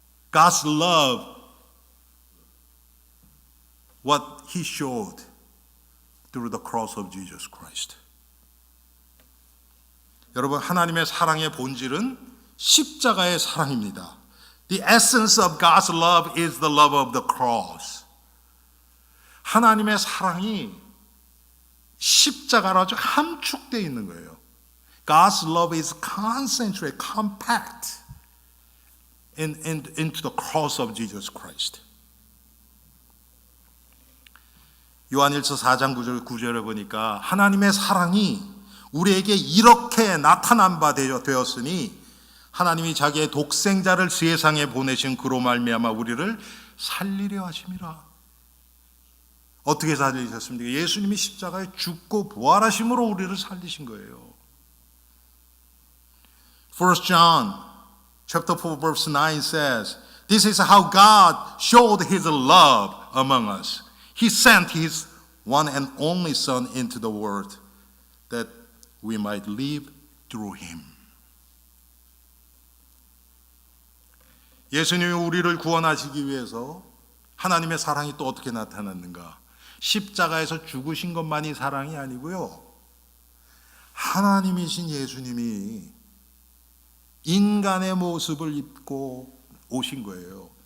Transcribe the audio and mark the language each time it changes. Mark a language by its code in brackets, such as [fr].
[en] God's love, what he showed through the cross of Jesus Christ. [ko] 여러분, 하나님의 사랑의 본질은 십자가의 사랑입니다. [en] The essence of God's love is the love of the cross. [ko] 하나님의 사랑이 십자가로 아주 함축되어 있는 거예요. [en] God's love is concentrated, compact into the cross of Jesus Christ. [ko] 요한일서 4장 9절에 보니까 하나님의 사랑이 우리에게 이렇게 나타난 바 되었으니 하나님이 자기의 독생자를 세상에 보내신 그로 말미암아 우리를 살리려 하심이라. 어떻게 살리셨습니까? 예수님이 십자가에 죽고 부활하심으로 우리를 살리신 거예요. [en] 1 John chapter 4 verse 9 says, This is how God showed his love among us. He sent his one and only Son into the world that we might live through him. [ko] 예수님이 우리를 구원하시기 위해서 하나님의 사랑이 또 어떻게 나타났는가? 십자가에서 죽으신 것만이 사랑이 아니고요. 하나님이신 예수님이 인간의 모습을 입고 오신 거예요.